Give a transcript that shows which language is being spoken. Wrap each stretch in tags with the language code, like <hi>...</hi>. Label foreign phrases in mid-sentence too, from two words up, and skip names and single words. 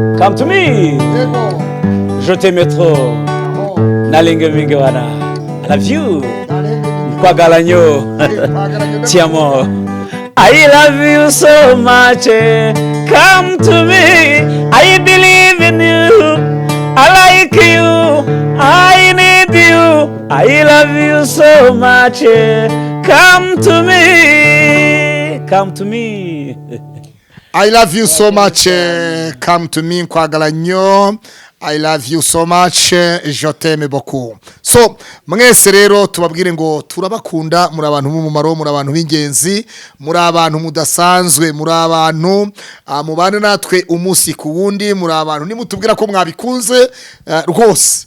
<en>come to me.</en> <fr>Je t'aime trop.</fr> <ln>Nalinge mingi wana.</ln> <en>I love you.</en> <lg>Kwagala nyo.</lg> <it>Ti amo.</it> <en>I love you so much. Come to me. I believe in you. I like you. I need you. I love you so much. Come to me. Come to me. I love you so much. Come to me</en> <lg>nkwagala nyo.</lg> <en>I love you so much.</en> <fr>Je t'aime beaucoup.</fr> <rw>So mwese rero tubabwire ngo turabakunda, muri abantu b'umumaro, muri abantu b'ingenzi, muri abantu mudasanzwe, muri abantu mubana natwe umunsi ku wundi, muri abantu nimutubwira ko mwabikunze rwose.</rw>